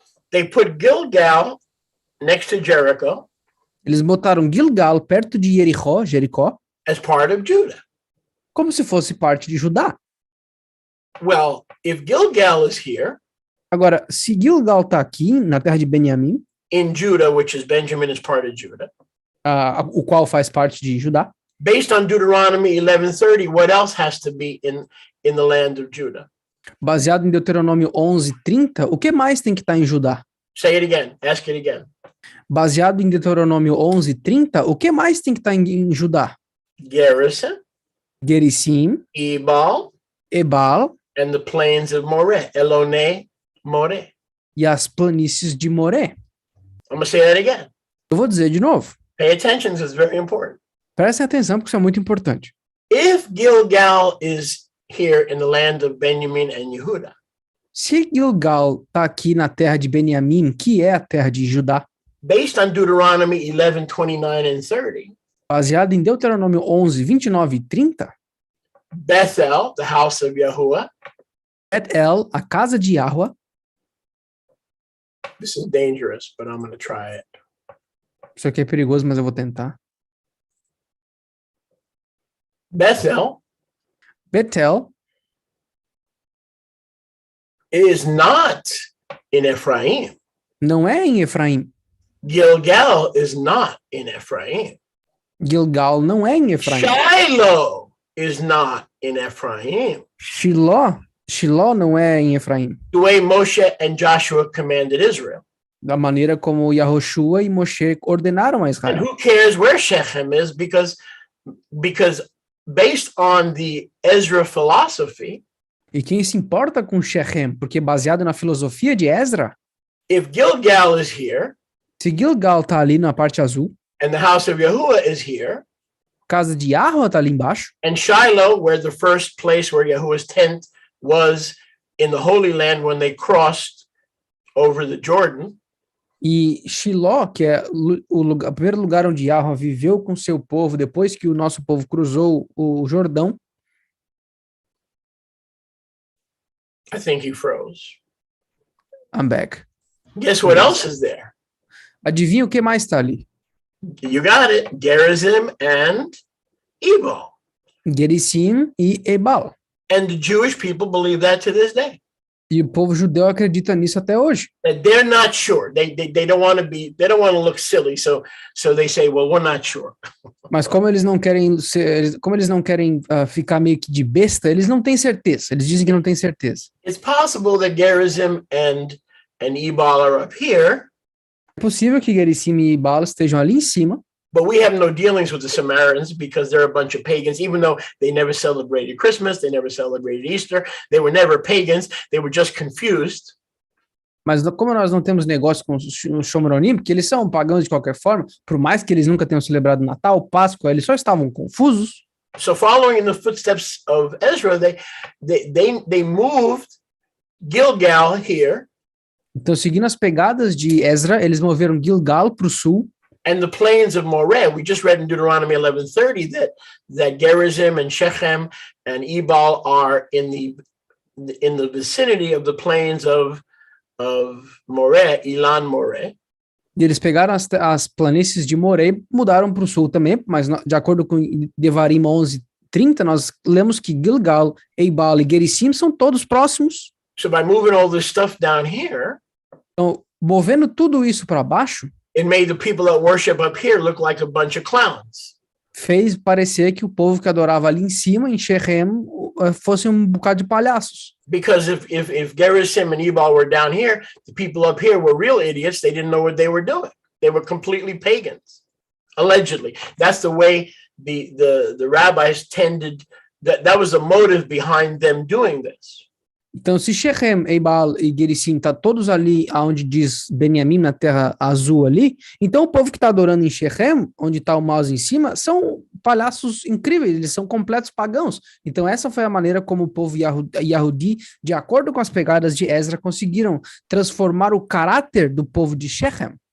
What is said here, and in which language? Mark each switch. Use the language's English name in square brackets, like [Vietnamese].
[English] They put Gilgal next to Jericho. [Portuguese] Eles botaram Gilgal perto de Jericó, [English] as part of Judah. [Portuguese] Como se fosse parte de Judá. [English] Well, if Gilgal is here, [Portuguese] agora, se Gilgal está aqui na terra de Benjamim, [English] in Judah, which is Benjamin is part of Judah, [Portuguese] o qual faz parte de Judá, [English] based on Deuteronomy 11:30, what else has to be in the land of Judah? [Portuguese] Baseado em Deuteronômio 11:30, o que mais tem que estar em Judá? [English] Say it again. Ask it again. [Portuguese] Baseado em Deuteronômio 11:30, o que mais tem que estar em Judá? [English] Gerizim, Ebal, and the plains of Moreh, Eloneh, Moreh. [Portuguese] E as planícies de Moré. [English] I'm going to say that again. [Portuguese] Eu vou dizer de novo. [English] Pay attention, it's very important. [Portuguese] Prestem atenção, porque isso é muito importante. [English] If Gilgal is here in the land of Benjamin and Yehuda, [Portuguese] se Gilgal está aqui na terra de Benjamim, que é a terra de Judá, [English] based on Deuteronomy 11:29 and 30, [Portuguese] baseado em Deuteronômio 11:29 e 30, [English] Bethel, the house of Yahuwah, [Portuguese] Bethel, a casa de Yahweh. [English] This is dangerous, but I'm going to try it. [Portuguese] Isso aqui é perigoso, mas eu vou tentar. [English] Bethel is not in Ephraim. [Portuguese] Não é em Efraim. [English] Gilgal is not in Ephraim. [Portuguese] Gilgal não é em Efraim. [English] Shiloh is not in Ephraim. [Portuguese] Shiloh não é em Efraim. [English] The way Moshe and Joshua commanded Israel. [Portuguese] Da maneira como Yahushua e Moshe ordenaram a Israel. [English] And who cares where Shechem is, because based on the Ezra philosophy, [Portuguese] e quem se importa com Shechem, porque baseado na filosofia de Ezra, [English] if Gilgal is here, [Portuguese] se Gilgal está ali na parte azul, [English] and the house of Yahuwah is here, [Portuguese] casa de Yahweh está ali embaixo, [English] and Shiloh, where the first place where Yahuwah's tent was in the Holy Land when they crossed over the Jordan, [Portuguese] e Shiloh, que é o primeiro lugar onde Yahweh viveu com seu povo depois que o nosso povo cruzou o Jordão. [English] I think he froze. I'm back. Guess what else is there? [Portuguese] Adivinha o que mais está ali? [English] You got it. Gerizim and Ebal. [Portuguese] Gerizim e Ebal. [English] And the Jewish people believe that to this day. [Portuguese] E o povo judeu acredita nisso até hoje. [English] That they're not sure. They don't want to look silly, so they say, well, we're not sure. [Portuguese] Mas como eles não querem ficar meio que de besta, eles não têm certeza. Eles dizem que não têm certeza. [English] It's possible that Gerizim and Ebal are up here. [Portuguese] É possível que Gerizim e Ebal estejam ali em cima. [English] But we have no dealings with the Samaritans because they're a bunch of pagans, even though they never celebrated Christmas, they never celebrated Easter, they were never pagans, they were just confused. [Portuguese] Mas como nós não temos negócio com os Shomronim, porque eles são pagãos de qualquer forma, por mais que eles nunca tenham celebrado Natal, Páscoa, eles só estavam confusos. [English] So following in the footsteps of Ezra, they moved Gilgal here. [Portuguese] Então, seguindo as pegadas de Ezra, eles moveram Gilgal para o sul. [English] And the plains of Moreh. We just read in Deuteronomy 11:30 that Gerizim and Shechem and Ebal are in the vicinity of the plains of Moreh, Ilan Moreh. [Portuguese] E eles pegaram as planícies de Moreh, mudaram para o sul também, mas de acordo com Devarim 11:30, nós lemos que Gilgal, Ebal e Gerizim são todos próximos. [English] So by moving all this stuff down here, [Portuguese] então, movendo tudo isso para baixo, [English] it made the people that worship up here look like a bunch of clowns. [Portuguese] Fez parecer que o povo que adorava ali em cima, em Shechem, fosse bocado de palhaços. [English] Because if Gerizim and Ebal were down here, the people up here were real idiots. They didn't know what they were doing. They were completely pagans, allegedly. That's the way the rabbis tended. That was the motive behind them doing this. [Portuguese] Então, se Shechem, Ebal e Gerizim tá todos ali, aonde diz Benjamim, na terra azul ali, então o povo que está adorando em Shechem, onde está o mouse em cima, são palhaços incríveis, eles são completos pagãos. Então, essa foi a maneira como o povo Yahudi, de acordo com as pegadas de Ezra, conseguiram transformar o caráter do povo de Shechem.